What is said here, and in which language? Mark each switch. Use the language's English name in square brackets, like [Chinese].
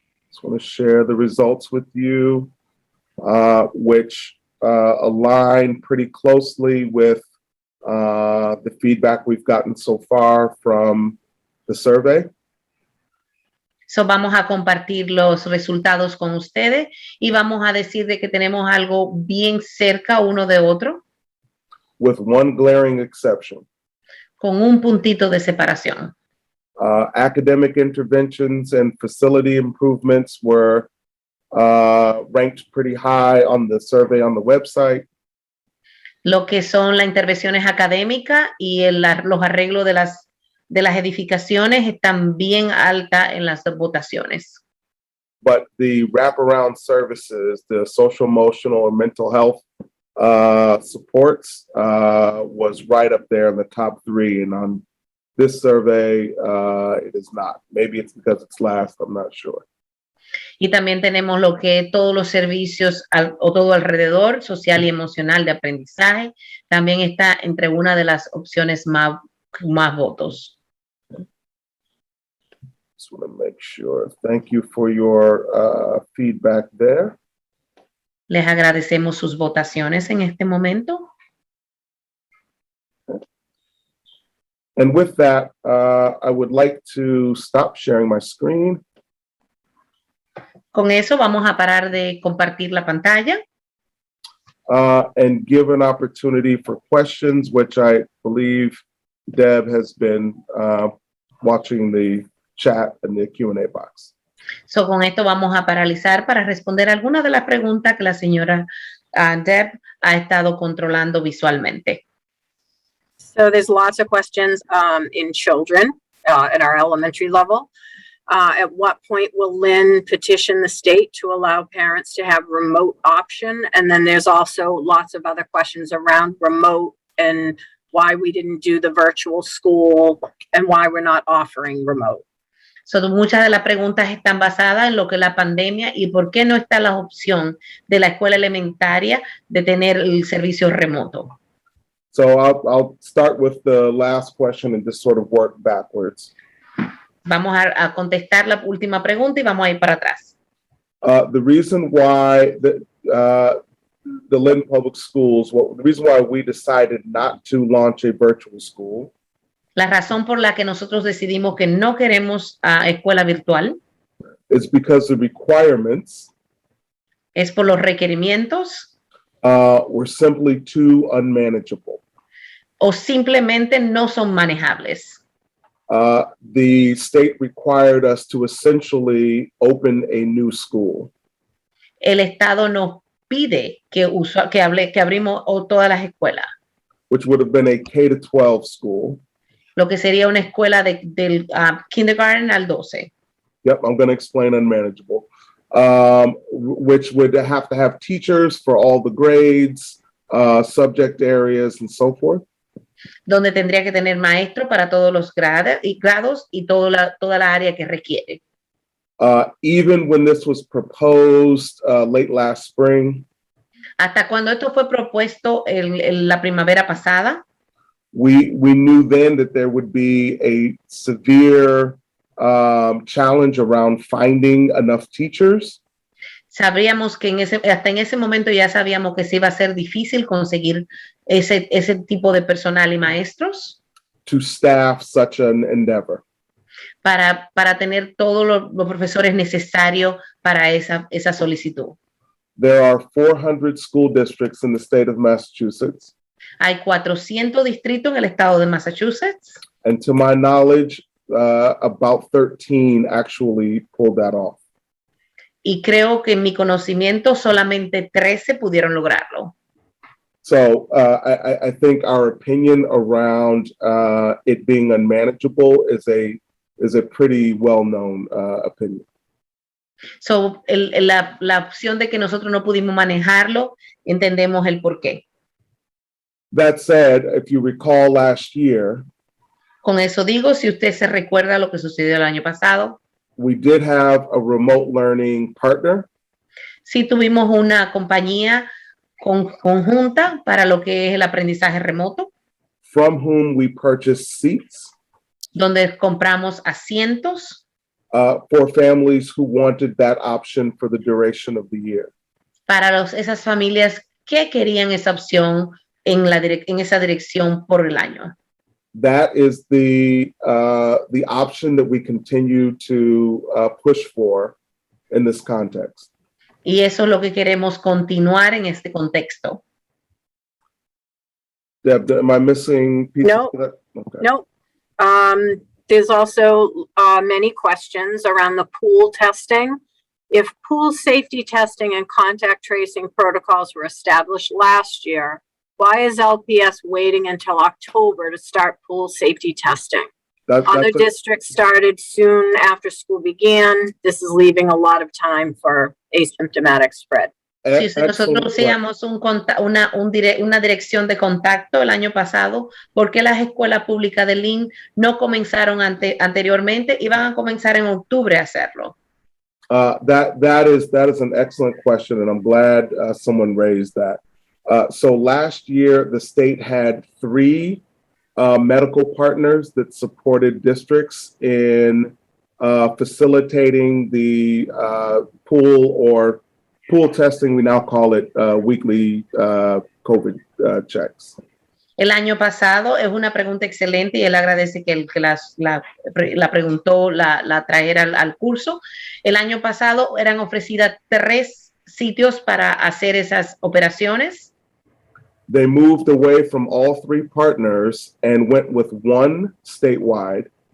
[English] Just want to share the results with you, which align pretty closely with the feedback we've gotten so far from the survey. [Spanish] So vamos a compartir los resultados con ustedes y vamos a decir de que tenemos algo bien cerca uno de otro, [English] With one glaring exception. [Spanish] con un puntito de separación. [English] Academic interventions and facility improvements were ranked pretty high on the survey on the website. [Spanish] Lo que son las intervenciones académicas y los arreglos de las edificaciones están bien altas en las votaciones. [English] But the wraparound services, the social, emotional, or mental health supports was right up there in the top 3. And on this survey, it is not. Maybe it's because it's last, I'm not sure. [Spanish] Y también tenemos lo que todos los servicios o todo alrededor, social y emocional de aprendizaje, también está entre una de las opciones más votos. [English] Just want to make sure. Thank you for your feedback there. [Spanish] Les agradecemos sus votaciones en este momento. [English] And with that, I would like to stop sharing my screen. [Spanish] Con eso vamos a parar de compartir la pantalla [English] and give an opportunity for questions, which I believe Deb has been watching the chat and the Q&A box. [Spanish] So, con esto vamos a paralizar para responder algunas de las preguntas que la señora Deb ha estado controlando visualmente. [English] So there's lots of questions in children at our elementary level. At what point will Lynn petition the state to allow parents to have remote option? And then there's also lots of other questions around remote and why we didn't do the virtual school and why we're not offering remote. [Spanish] So, muchas de las preguntas están basadas en lo que es la pandemia y por qué no está la opción de la escuela elementaria de tener el servicio remoto. [English] So I'll start with the last question and just sort of work backwards. [Spanish] Vamos a contestar la última pregunta y vamos a ir para atrás. [English] The reason why the Lynn Public Schools, the reason why we decided not to launch a virtual school [Spanish] La razón por la que nosotros decidimos que no queremos escuela virtual [English] is because the requirements [Spanish] es por los requerimientos [English] were simply too unmanageable. [Spanish] o simplemente no son manejables. [English] The state required us to essentially open a new school. [Spanish] El Estado nos pide que abrimos todas las escuelas, [English] Which would have been a K-12 school. [Spanish] lo que sería una escuela del kindergarten al 12. [English] Yep, I'm going to explain unmanageable. Which would have to have teachers for all the grades, subject areas, and so forth. [Spanish] Donde tendría que tener maestro para todos los grados y toda la área que requiere. [English] Even when this was proposed late last spring, [Spanish] Hasta cuando esto fue propuesto en la primavera pasada, [English] we knew then that there would be a severe challenge around finding enough teachers. [Spanish] Sabríamos que hasta en ese momento ya sabíamos que se iba a ser difícil conseguir ese tipo de personal y maestros [English] To staff such an endeavor. [Spanish] para tener todos los profesores necesarios para esa solicitud. [English] There are 400 school districts in the state of Massachusetts. [Spanish] Hay 400 distritos en el estado de Massachusetts [English] And to my knowledge, about 13 actually pulled that off. [Spanish] y creo que en mi conocimiento solamente 13 pudieron lograrlo. [English] So I think our opinion around it being unmanageable is a pretty well-known opinion. [Spanish] So, la opción de que nosotros no pudimos manejarlo, entendemos el por qué. [English] That said, if you recall last year, [Spanish] Con eso digo, si usted se recuerda lo que sucedió el año pasado, [English] we did have a remote learning partner [Spanish] sí tuvimos una compañía conjunta para lo que es el aprendizaje remoto, [English] from whom we purchased seats [Spanish] donde compramos asientos [English] for families who wanted that option for the duration of the year. [Spanish] para esas familias que querían esa opción en esa dirección por el año. [English] That is the option that we continue to push for in this context. [Spanish] Y eso es lo que queremos continuar en este contexto. [English] Deb, am I missing pieces No. to that? Okay. Nope. There's also many questions around the pool testing. If pool safety testing and contact tracing protocols were established last year, why is LPS waiting until October to start pool safety testing? Other districts started soon after school began. This is leaving a lot of time for asymptomatic spread. [Spanish] Sí, si nosotros hacíamos una dirección de contacto el año pasado, ¿por qué las escuelas públicas de Lynn no comenzaron anteriormente y van a comenzar en octubre a hacerlo? [English] That is an excellent question, and I'm glad someone raised that. So last year, the state had 3 medical partners that supported districts in facilitating the pool testing. We now call it weekly COVID checks. [Spanish] El año pasado es una pregunta excelente y él agradece que la preguntó, la trajera al curso. El año pasado eran ofrecidas 3 sitios para hacer esas operaciones. [English] They moved away from all 3 partners and went with 1 statewide.